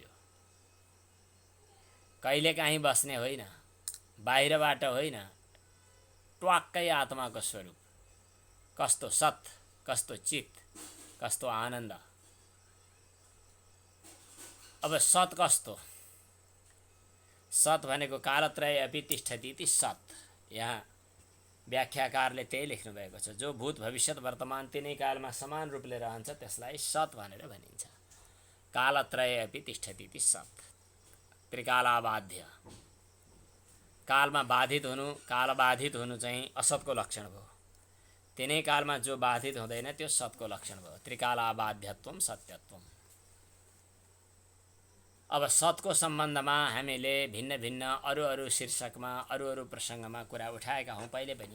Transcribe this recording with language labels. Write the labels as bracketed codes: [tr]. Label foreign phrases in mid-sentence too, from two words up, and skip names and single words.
[ne] यो कहिलेकाहीँ बस्ने होइन, बाहिरबाट होइन, ट्वाक्कै आत्माको स्वरूप। कस्तो सत, कस्तो चित, कस्तो आनन्द। अब सत कस्तो? [sa] सत भनेको कालत्रय अपि तिष्ठति इति सत। [ne] यहाँ व्याख्याकारले त्यही लेख्नु भएको छ। जो भूत भविष्यत वर्तमान तिनै कालमा समान रूपले रहन्छ त्यसलाई सत भनेर भनिन्छ। [sa] कालत्रय अपि तिष्ठति इति सत। त्रिकालाबाध्य, [ne] कालमा बाधित हुनु, कालबाधित हुनु चाहिँ असतको लक्षण भयो। तिनै कालमा जो बाधित हुँदैन त्यो सतको लक्षण भयो। [sa] त्रिकालाबाध्यत्वम सत्यत्वम। [ne] अब सतको सम्बन्धमा हामीले भिन्न भिन्न अरू शीर्षकमा अरू प्रसङ्गमा कुरा उठाएका हौँ पहिले पनि।